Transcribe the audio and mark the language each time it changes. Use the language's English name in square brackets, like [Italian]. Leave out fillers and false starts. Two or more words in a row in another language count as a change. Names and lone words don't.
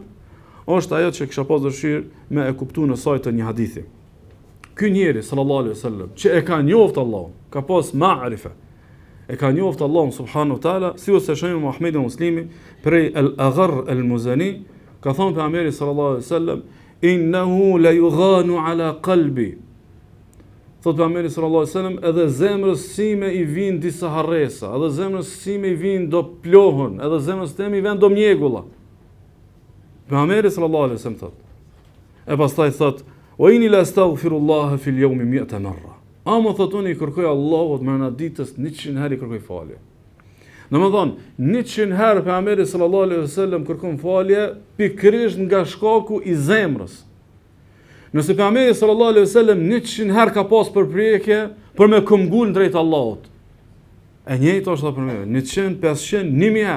[Albanian] Është ajo që kisha pas dëshirë me e kuptuar në sajtë një hadithi. Ky njeri [Arabic] صلى الله عليه وسلم [Albanian] që e ka njoft Allahun, ka pas ma'rifa. E ka njoft Allahun [Arabic] سبحانه وتعالى, [Albanian] si ose shehim Muhamedi Muslimi prej al-Agharr al-Muzani, ka thënë pejgamberi [Arabic] صلى الله عليه وسلم إنه ليغان على قلبي. [Albanian] Thot pejgamberi [Arabic] صلى الله عليه وسلم, [Albanian] edhe zemrës sime i vijnë disa harresa, edhe zemrës sime i vijnë do plohën, edhe zemrës time i vijnë do mjegulla. Pejgamberi [Arabic] صلى الله عليه وسلم [Albanian] thot. E pastaj thot, [Arabic] وإني لأستغفر الله في اليوم 100 مرة. [Albanian] Ama thot unë i kërkoj Allahut mëna ditës 100 herë i kërkoj falje. Domethënë, 100 herë pejgamberi [Arabic] صلى الله عليه وسلم [Albanian] kërkon falje pikërisht nga shkaku i zemrës. Nëse pejgamberi [Arabic] صلى الله عليه وسلم [Albanian] 100 herë ka pas përpjekje për me këmbgul drejt Allahut, E njëjtë është për me, 100, 500, 1000 herë.